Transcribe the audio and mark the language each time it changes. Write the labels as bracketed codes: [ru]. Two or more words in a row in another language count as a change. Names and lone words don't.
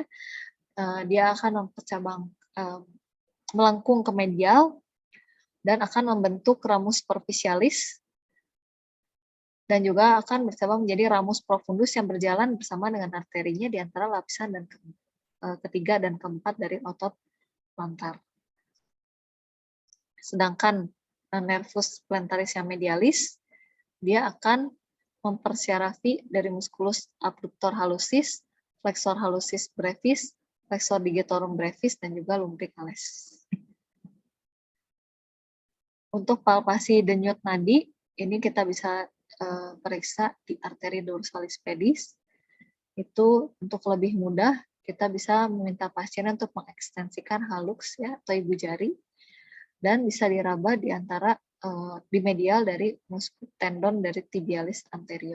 [id] Dia akan mempercabang melengkung ke medial dan akan membentuk ramus superficialis dan juga akan bercabang menjadi ramus profundus yang berjalan bersama dengan arterinya di antara lapisan dan ketiga dan keempat dari otot plantar. Sedangkan nervus plantaris yang medialis dia akan mempersyarafi dari musculus abductor hallucis, flexor hallucis brevis, flexor digitorum brevis, dan juga lumbricalis. Untuk palpasi denyut nadi, ini kita bisa periksa di arteri dorsalis pedis. Itu untuk lebih mudah, kita bisa meminta pasien untuk mengekstensikan hallux ya atau ibu jari, dan bisa diraba di antara di medial dari tendon dari tibialis anterior.